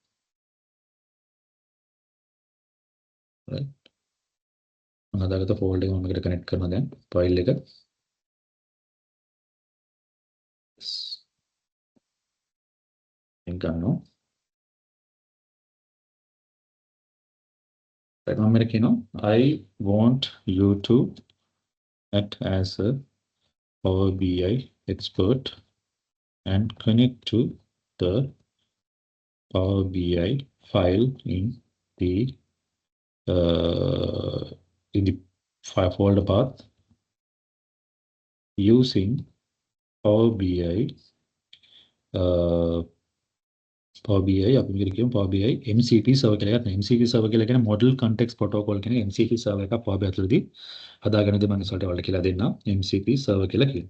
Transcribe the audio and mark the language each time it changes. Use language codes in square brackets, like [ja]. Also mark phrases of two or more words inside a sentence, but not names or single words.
[si] right මම හදාගත්ත ෆෝල්ඩර් එක මම මේකට කනෙක්ට් කරනවා දැන් ෆයිල් එක. ගන්නවා. [en] right [si] මම මේකට කියනවා [en] I want you to act as a Power BI expert and connect to the Power BI file the uh, in the file folder path using Power BI Power BI [si] අපි මේකට කියමු [en] Power BI MCP server [si] කියලා එකක් නේ. [en] MCP server [si] කියලා කියන්නේ [en] model context protocol [si] කියන [en] MCP server [si] එකක් Power BI ඇතුළතදී හදාගෙන ඉතින් මම ඉස්සරහට ඔයාලට කියලා දෙන්නම් [en] MCP server [si] කියලා කියනවා.